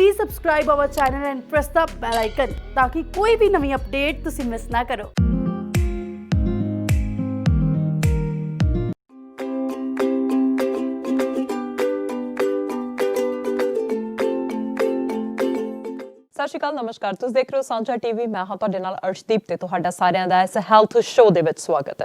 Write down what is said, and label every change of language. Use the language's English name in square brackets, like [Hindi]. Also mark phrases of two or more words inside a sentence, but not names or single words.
[English] subscribe our channel and press the bell icon [Punjabi] ਤਾਕਿ ਕੋਈ ਭੀ ਨਵੀਂ ਅਪਡੇਟ ਤੁਸੀਂ ਮਿਸ ਨਾ ਕਰੋ। ਸਤਿ ਸ਼੍ਰੀ ਅਕਾਲ, ਨਮਸਕਾਰ। ਤੁਸੀਂ ਦੇਖ ਰਹੇ ਹੋ ਸਾਂਝਾ ਟੀਵੀ। ਮੈਂ ਹਾਂ ਤੁਹਾਡੇ ਨਾਲ ਅਰਸ਼ਦੀਪ ਤੇ ਤੁਹਾਡਾ ਸਾਰਿਆਂ ਦਾ ਇਸ ਹੈਲਥ ਸ਼ੋਅ ਦੇ ਵਿੱਚ ਸਵਾਗਤ ਹੈ।